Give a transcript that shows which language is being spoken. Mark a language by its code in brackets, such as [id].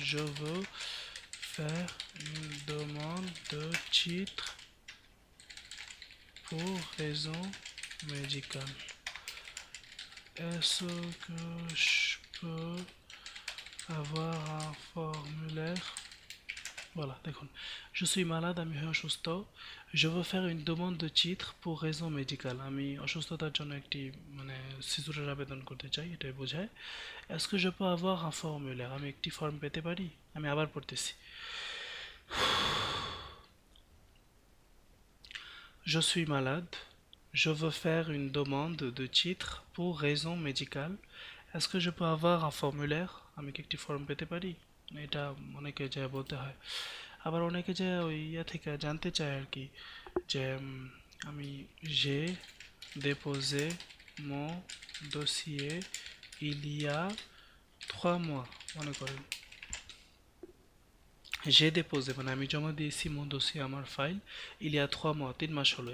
[fr] je veux faire une demande de titre pour raison médicale। Est-ce que je peux avoir un formulaire? Voilà, [bn] দেখুন [fr] je suis malade [bn] আমি হই অসুস্থ। [fr] je veux faire une demande de titre pour raison médicale [bn] আমি অসুস্থতার জন্য একটি মানে সিজুরের আবেদন করতে চাই, এটাই বোঝায়। [fr] est-ce que je peux avoir un formulaire [bn] আমি একটি ফর্ম পেতে পারি? আমি আবার পড়তেছি। [fr] je suis malade, je veux faire une demande de titre pour raison médicale, est-ce que je peux avoir un formulaire [bn] আমি কি একটি ফর্ম পেতে পারি? এটা অনেকে যায় বলতে হয়। আবার অনেকে যায় ওই ইয়া থেকে জানতে চায় আর কি যে আমি [fr] j'ai déposé mon dossier il y a 3 mois [bn] মনে করেন [fr] j'ai déposé [bn] মানে আমি জমা দিয়েছি [fr] mon dossier [bn] আমার file [fr] il y a 3 mois [bn] 3 মাস হলো।